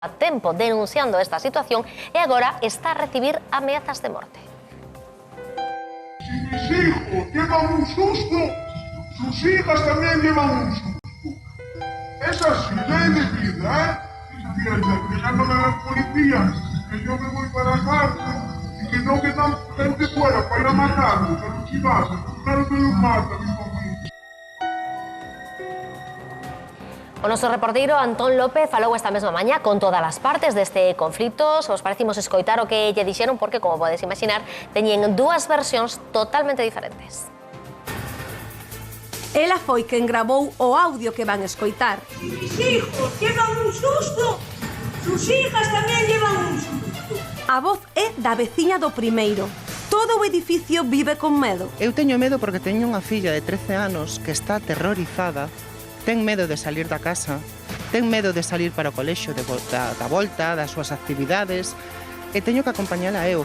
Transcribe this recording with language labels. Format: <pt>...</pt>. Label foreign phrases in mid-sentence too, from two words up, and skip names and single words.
<gl>a tempo denunciando esta situación e agora está a recibir ameazas de morte.</gl> <es>Si mis hijos llevan un susto, sus hijas también llevan un susto. Es así, ley de vida, ¿eh? Dejándome a las policías, que yo me voy para la cárcel y que no quedan gente fuera para ir a matarlos, a los chivazos. Claro que los matan, mi familia.</es> <gl>O noso reporteiro Antón López falou esta mesma mañá con todas as partes deste conflito. Se vos parecimos escoitar o que lle dixeron porque, como podes imaginar, teñen dúas versións totalmente diferentes. Ela foi quen gravou o audio que van escoitar.</gl> <es>Si mis hijos llevan un susto, sus hijas tamén llevan un susto.</es> <gl>A voz é da veciña do primeiro. Todo o edificio vive con medo. Eu teño medo porque teño unha filla de 13 anos que está aterrorizada. Ten medo de salir da casa, ten medo de salir para o colexio da volta, das súas actividades, e teño que acompañala eu.</gl>